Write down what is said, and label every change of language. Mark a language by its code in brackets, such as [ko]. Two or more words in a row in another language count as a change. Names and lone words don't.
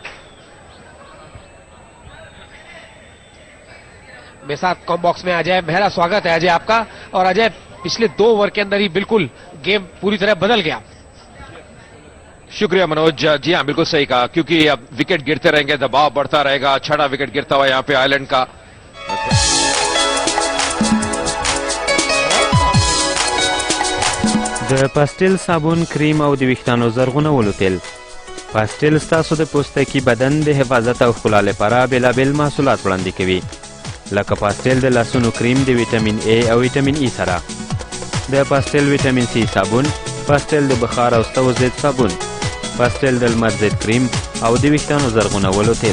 [hi] मेरे साथ [en] comm box [hi] में अजय मेहरा. स्वागत है अजय आपका. और अजय, पिछले 2 ओवर के अंदर ही बिल्कुल गेम पूरी तरह बदल गया. शुक्रिया मनोज. जी हाँ, बिल्कुल सही कहा, क्योंकि अब विकेट गिरते रहेंगे, दबाव बढ़ता रहेगा. 6वां विकेट गिरता हुआ यहाँ पे आयरलैंड का. [ps] د پاستل صابون، کریم او د ویښتانو زرغونولو تیل. پاستل ستاسو د پوستکي بدن د حفاظت او ښکلا لپاره بېلابېل محصولات وړاندې کوي، لکه پاستل د لاسونو کریم د ویټامین A او ویټامین E سره، د پاستل ویټامین C صابون، پاستل د بخار او ستو ضد صابون، پاستل د لمر ضد کریم او د ویښتانو زرغونولو تیل.